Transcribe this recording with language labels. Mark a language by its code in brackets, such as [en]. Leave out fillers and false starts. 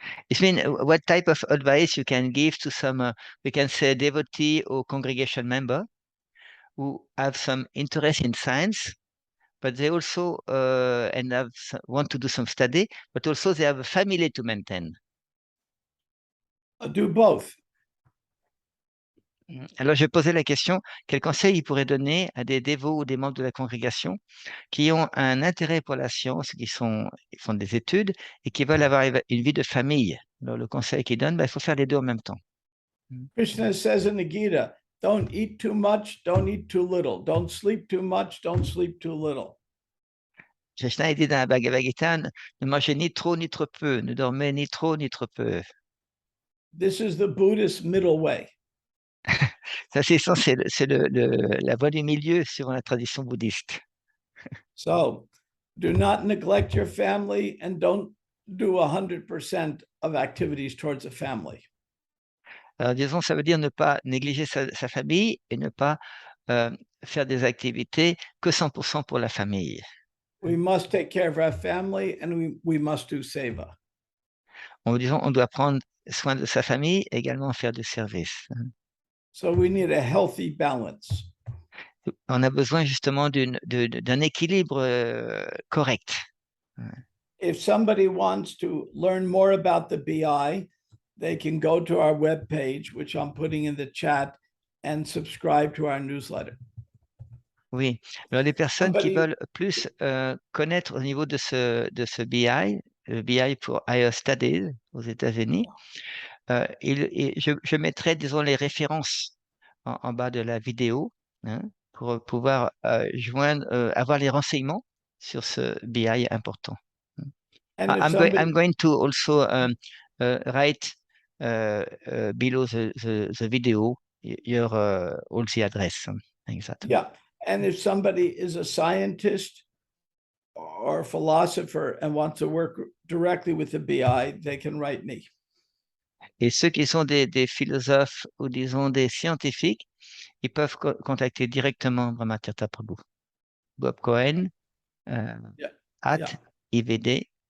[en] it means what type of advice you can give to some, we can say, devotee or congregation member who have some interest in science, but they also and want to do some study, but also they have a family to maintain. Do both. [fr] Alors, je posais la question, quel conseil il pourrait donner à des dévots ou des membres de la congrégation qui ont un intérêt pour la science, ils font des études et qui veulent avoir une vie de famille. Alors, le conseil qu'il donne, il faut faire les deux en même temps. [en] Krishna says in the Gita, don't eat too much, don't eat too little. Don't sleep too much, don't sleep too little. [fr] Krishna dit dans la Bhagavad Gita, ne mangez ni trop ni trop peu, ne dormez ni trop ni trop peu. [en] This is the Buddhist middle way. [fr] Ça, c'est la voie du milieu suivant la tradition bouddhiste. [en] So, do not neglect your family and don't do 100% of activities towards a family. [fr] Alors, disons, ça veut dire ne pas négliger sa famille et ne pas faire des activités que 100% pour la famille. [en] We must take care of our family and we must do seva. [fr] Disons, on doit prendre soin de sa famille et également faire du service. [en] So we need a healthy balance. [fr] On a besoin justement d'un équilibre correct. [en] If somebody wants to learn more about the BI, they can go to our webpage, which I'm putting in the chat, and subscribe to our newsletter. [fr] Oui, alors les personnes qui veulent plus connaître au niveau de ce BI, le BI pour Higher Studies aux États-Unis, je mettrai, disons, les références en bas de la vidéo pour pouvoir avoir les renseignements sur ce BI important. [en] I'm going to also write below the video all the address. Exactly. Yeah, and if somebody is a scientist or a philosopher and wants to work directly with the BI, they can write me. [fr] Et ceux qui sont des philosophes ou disons des scientifiques, ils peuvent contacter directement Brahmatirtha Prabhu. [en] Bob Cohen at ivd.du.